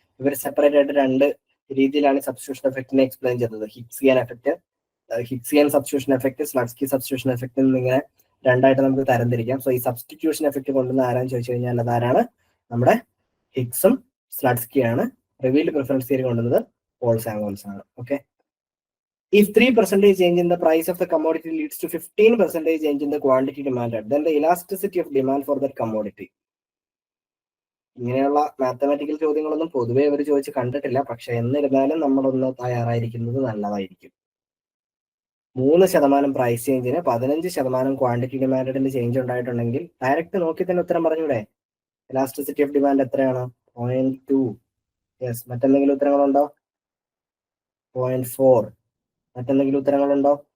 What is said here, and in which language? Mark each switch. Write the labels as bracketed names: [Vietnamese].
[Malayalam] ഇവർ സെപ്പറേറ്റ് ആയിട്ട് 2 രീതിയിലാണ് സബ്സ്റ്റിറ്റ്യൂഷൻ എഫക്റ്റിനെ എക്സ്പ്ലെയിൻ ചെയ്തത്. ഹിക്സിയൻ effect, ഹിക്സിയൻ substitution effect, സ്ലട്സ്കി substitution effect എന്നിങ്ങനെ 2ആയിട്ട് നമുക്ക് തരംതിരിക്കാം. സോ ഈ സബ്സ്റ്റിറ്റ്യൂഷൻ എഫക്ട് കൊണ്ടുവന്ന് ആരാന്ന് ചോദിച്ചു കഴിഞ്ഞാൽ അതാരാണ്? നമ്മുടെ ഹിക്സും സ്ലട്സ്കിയാണ്. റിവീൽഡ് പ്രിഫറൻസ് തിയറി കൊണ്ടുവന്നത് പോൾ സാമുവൽസൺ ആണ്. Okay. [English] If 3% change in the price of the commodity leads to 15% change in the quantity demanded, then the elasticity of demand for that commodity. [Malayalam] ഇങ്ങനെയുള്ള mathematical ചോദ്യങ്ങളൊന്നും പൊതുവെ അവർ ചോദിച്ച് കണ്ടിട്ടില്ല, പക്ഷെ എന്നിരുന്നാലും നമ്മളൊന്ന് തയ്യാറായിരിക്കുന്നത് നല്ലതായിരിക്കും. 3% പ്രൈസ് ചേഞ്ചിന് 15% ക്വാണ്ടിറ്റി ഡിമാൻഡിന്റെ ചേഞ്ച് ഉണ്ടായിട്ടുണ്ടെങ്കിൽ ഡയറക്റ്റ് നോക്കി തന്നെ ഉത്തരം പറഞ്ഞൂടെ? എലാസ്റ്റിസിറ്റി ഓഫ് ഡിമാൻഡ് എത്രയാണ്? 0.2. യെസ്. മറ്റെന്തെങ്കിലും ഉത്തരങ്ങളുണ്ടോ? 0.4. മറ്റെന്തെങ്കിലും ഉത്തരങ്ങളുണ്ടോ?